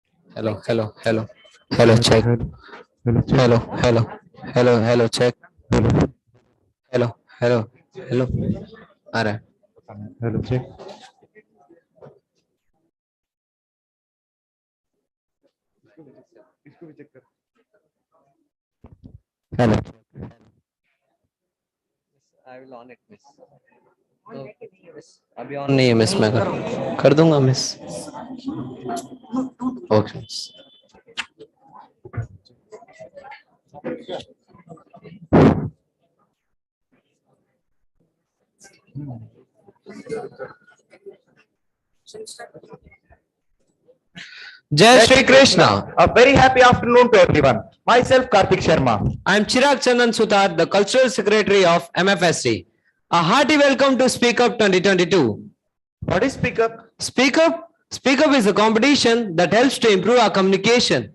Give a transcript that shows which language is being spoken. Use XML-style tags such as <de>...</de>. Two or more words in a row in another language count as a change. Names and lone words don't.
<en>Hello, hello, hello. Hello, check. Hello, check. Hello, hello. Hello, hello, check. Hello. Hello, hello, hello.</en> <hi>आ रहा है.</hi> <en>Hello, check.</en> <hi>इसको भी चेक कर.</hi> <en>Hello. I will on it, miss.</en> <hi>अभी ऑन नहीं है मिस, मैं कर दूंगा मिस.</hi> <en>okay miss.</en> <hi>जय श्री कृष्ण.</hi> <en>A very happy afternoon to everyone. Myself, Karthik Sharma. I am Chirag Chandan Sutar, the Cultural Secretary of MFSC. A hearty welcome to Speak Up 2022. What is Speak Up? Speak Up? Speak Up is a competition that helps to improve our communication.</en>